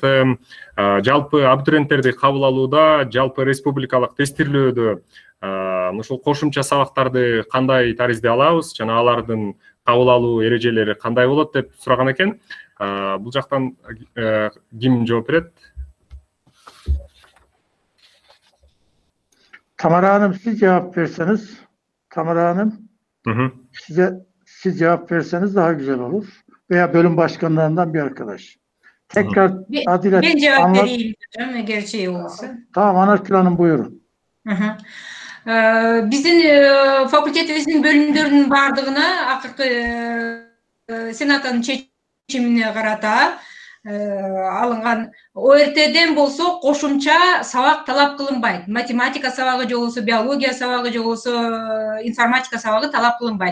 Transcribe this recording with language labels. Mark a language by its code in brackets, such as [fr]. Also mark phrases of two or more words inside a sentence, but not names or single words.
[ky] Жалпы абитуриенттерди кабыл алууда, жалпы республикалык тестирлөөдө ушул кошумча сабактарды кандай таризде алабыз жана алардын кабыл алуу эрежелери кандай болот деп сураган экен. Бул жактан ким жооп берет? [tr] Tamara Hanım, siz cevap verseniz. Tamara Hanım, siz cevap verseniz daha güzel olur. Veya bölüm başkanlarından bir arkadaş. Tekrar adıyla ben cevap vereyim hocam, gerçeği olursa. Tamam, Anarkül Hanım buyurun. [ky] Биздин факультетибиздин бөлүмдөрүнүн бардыгына акыркы сенаттын чечимине карата алынган ОРТден болсо кошумча сабак талап кылынбайт. Математика сабагы же болбосо биология сабагы же болбосо информатика сабагы талап кылынбайт.